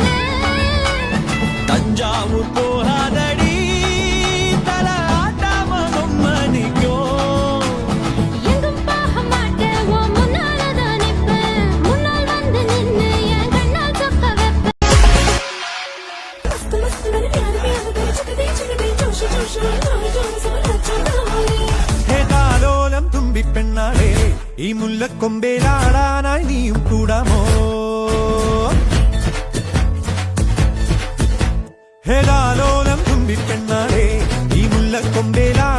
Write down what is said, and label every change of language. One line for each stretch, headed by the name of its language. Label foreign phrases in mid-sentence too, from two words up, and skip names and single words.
Tamil: தஞ்சாவூர் போகாதடி தல ஆட்டாம மணிக்கும். எங்கும் போக மாட்டேன் உன் முன்னாலதான் நிப்பேன். முன்னால் வந்து நின்னு என் கண்ணால் சொக்க வைப்பேன்.
Malayalam: ഹേതാലോലം തുമ്പിപ്പെണ്ണാളെ ഈ മുല്ലക്കൊമ്പേലാടാനായി നീയും കൂടാമോ? ഹേതാലോലം തുമ്പിപ്പെണ്ണാളെ ഈ മുല്ലക്കൊമ്പേൽ